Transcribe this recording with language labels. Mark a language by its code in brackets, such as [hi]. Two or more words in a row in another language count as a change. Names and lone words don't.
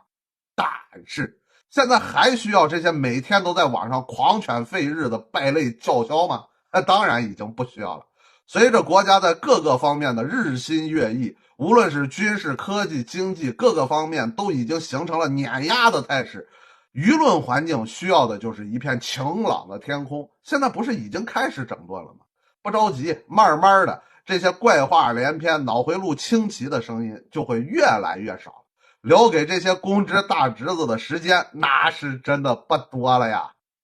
[zh] 但是現在還需要這些每天都在網上狂犬吠日的敗類叫囂嗎？當然已經不需要了。隨着國家在各個方面的日新月異，無論是軍事、科技、經濟各個方面都已經形成了碾壓的態勢，輿論環境需要的就是一片晴朗的天空。現在不是已經開始整頓了嗎？不着急，慢慢的，這些怪話連篇、腦回路清奇的聲音就會越來越少，留給這些公知大侄子的時間那是真的不多了呀。